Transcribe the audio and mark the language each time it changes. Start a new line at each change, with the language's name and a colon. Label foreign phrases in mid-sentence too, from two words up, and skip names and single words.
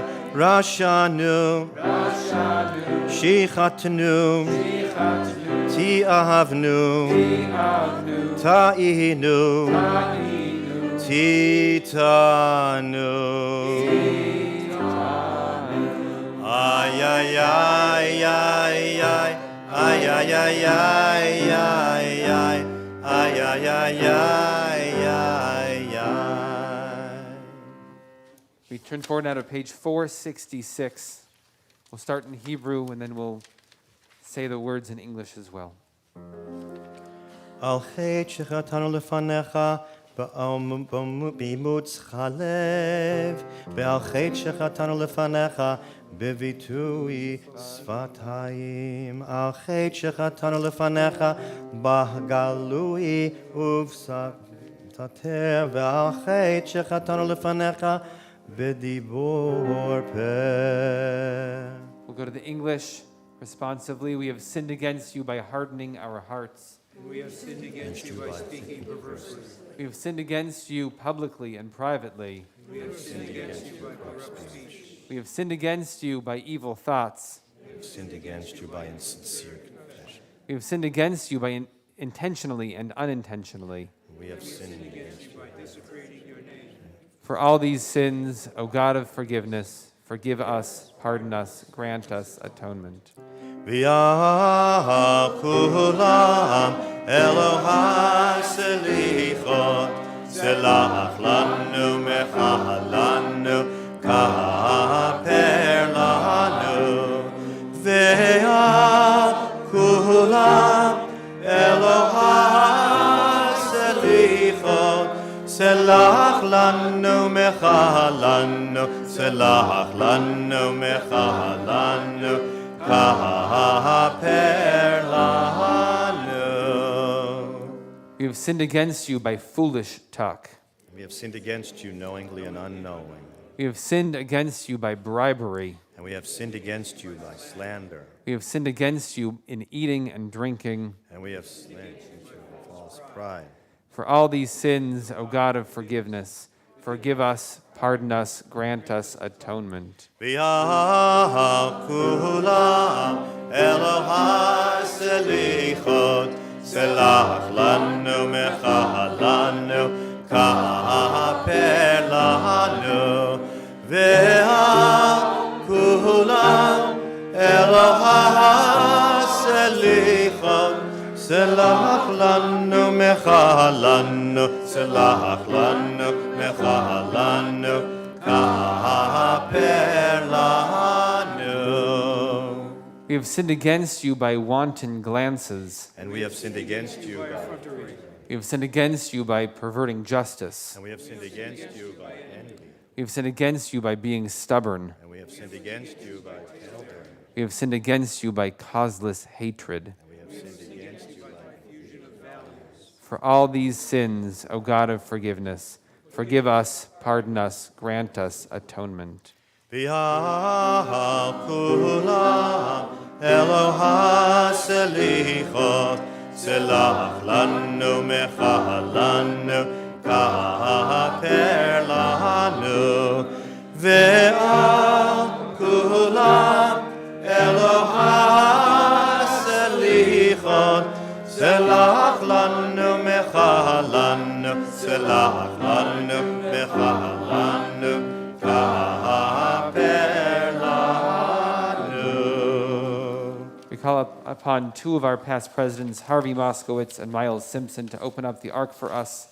Hebrew: רשענו, שחתנו, תיעבנו, תעינו, תעתענו. Ay, ay, ay, ay, ay, ay, ay, ay, ay, ay, ay, ay, ay, ay, ay, ay, ay.
English: We turn forward now to page 466. We'll start in Hebrew and then we'll say the words in English as well.
Hebrew: על חטא שחטאנו לפניך באימוץ הלב ועל חטא שחטאנו לפניך בביטוי שפתיים על חטא שחטאנו לפניך בגלוי ובסתר ועל חטא שחטאנו לפניך בדיבור פה.
English: We'll go to the English responsively. We have sinned against you by hardening our hearts. We have sinned against you by speaking perversely. We have sinned against you publicly and privately. We have sinned against you by corrupt speech. We have sinned against you by evil thoughts. We have sinned against you by insincere confession. We have sinned against you by intentionally and unintentionally. We have sinned against you by desecrating your name. For all these sins, O God of forgiveness, forgive us, pardon us, grant us atonement.
Hebrew: ועל כולם אלוה סליחות, סלח לנו מחל לנו, כפר לנו. ועל כולם אלוה סליחות, סלח לנו מחל לנו, סלח לנו מחל לנו, כפר לנו.
English: We have sinned against you by foolish talk. We have sinned against you knowingly and unknowing, We have sinned against you by bribery. and we have sinned against you by slander, We have sinned against you in eating and drinking. and we have sinned against you in false pride. For all these sins, O God of forgiveness, forgive us, pardon us, grant us atonement.
Hebrew: ועל כולם אלוה סליחות, סלח לנו מחל לנו, כפר לנו. ועל כולם אלוה סליחות, סלח לנו מחל לנו, סלח לנו מחל לנו, כפר לנו.
English: We have sinned against you by wanton glances. And we have sinned against you by We have sinned against you by perverting justice. and we have sinned against you by envy, We have sinned against you by being stubborn. and we have sinned against you by elder, We have sinned against you by causeless hatred. and we have sinned against you by confusion of values. For all these sins, O God of forgiveness, forgive us, pardon us, grant us atonement.
Hebrew: ועל כולם אלוה סליחות, סלח לנו מחל לנו, כפר לנו. ועל כולם אלוה סליחות, סלח לנו מחל לנו, סלח לנו מחל לנו, כפר לנו.
English: We call upon two of our past presidents, Harvey Moskowitz and Miles Simpson, to open up the Ark for us.